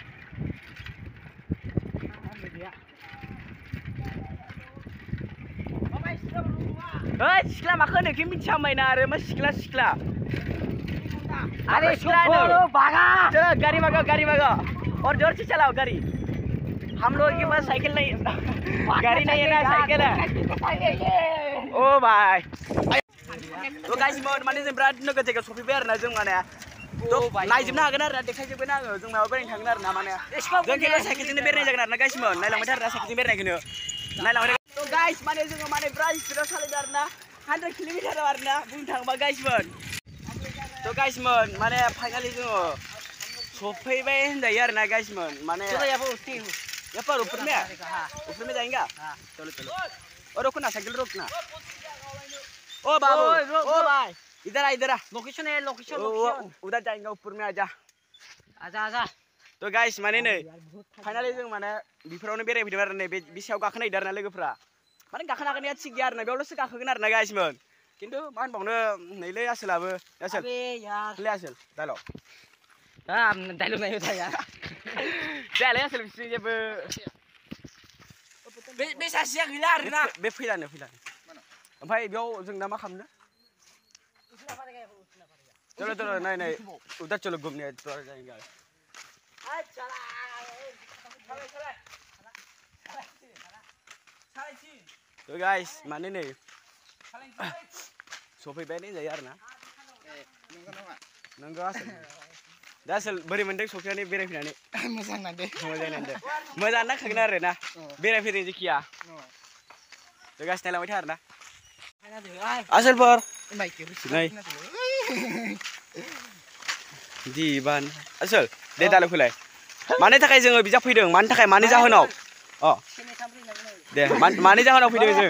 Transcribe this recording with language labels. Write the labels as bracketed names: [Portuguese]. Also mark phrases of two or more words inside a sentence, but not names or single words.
[Bodo] ओइ सिख्ला माखो होनो कि मिथिया मायना आरो मा सिख्ला सिख्ला अरे सिख्ला नो [Hindi] भागा चलो गाड़ी भागो और जोर से चलाओ गाड़ी हम लोग के पास साइकिल नहीं गाड़ी नहीं है ना साइकिल है ओ भाई [Bodo] तो गाइस माने जों बिराद नोगोद जायगायाव सफैबाय आरो ना जों माने तो नायजोबनो हागोन आरो ना देखायजोबगोन आङो जों मायाव बेरायनो थांगोन आरो ना माने जों खेला साइकेलजोंनो बेरायनाय जागोन आरो ना गाइसमोन नायलांबाय थार ना साइकेलजों बेरायनायखौनो नायलांबाय तो गाइस माने जोङो माने बिराद स्पिडाव सालायदों आरो ना 100 किलोमिटार आरो ना बुंनो थाङोबा गाइसमोन तो गाइसमोन माने फाइनालि जोङो सफैबाय होनजायो आरो ना गाइसमोन माने [Hindi] यहाँ पर ऊपर में जाएंगे चलो चलो और रुको ना साइकिल रोकना ओ बाबू ओ भाई इधर आ लोकेशन है लोकेशन उधर जाएंगे ऊपर में आजा [Bodo] तो गाइस माने नै फाइनालि जों माने बिफोरावनो बेरायफैदों आरो नै बे बिसायाव गाखोनाय आरो ना लोगोफ्रा माने गाखोनो हागोननिया थिग गैया आरो ना बेयावल'सो गाखोगोन आरो ना गाइसमोन खिन्थु मा होनबावनो नैलै आसोलाबो आसोल ले आसोल डायलग डायलग नायो जाया जायालै आसोल बिसोर जेबो बे सासेया गैला आरो ना बे फैलानो ओमफ्राय बेयाव जों दा मा खालामनो [Hindi] चलो चलो नहीं उधर चलो घूमने जाएंगे [Bodo] तो गाइस माने नै सफैबाय जायो आरो ना नंगौ आसोल दा आसोल बोरै मोनदों सफैनानै बेरायफैनानै मोजां नांदों मोजां नांखागोन आरो ना बेरायफैदों जेखिया तो गाइस नायलांबाय था आरो ना आसोलफोर नै दिबान आसोल दे दालाय फैलाय मानि थाखाय जोङो बिजाब फैदों मानि थाखाय मानि जाहोनाव दे मानि जाहोनाव फैदों जों